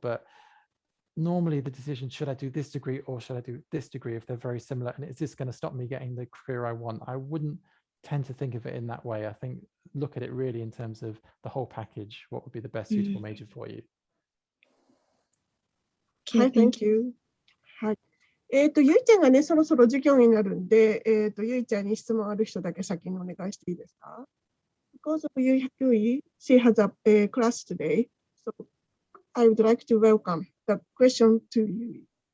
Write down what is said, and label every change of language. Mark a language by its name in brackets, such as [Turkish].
[English] But normally the decision, should I do this degree or should I do this degree, if they're very similar, and is this going to stop me getting the career I want? I wouldn't tend to think of it in that way. I think look at it really in terms of the whole package. What would be the best suitable major for you? Okay, thank you. はい。 [Japanese] ゆいちゃんがね、そろそろ授業になるんで、ゆいちゃんに質問ある人だけ先にお願いしていいですか? [English] Because of Yui, she has a class today, so I would like to welcome the question to Yui.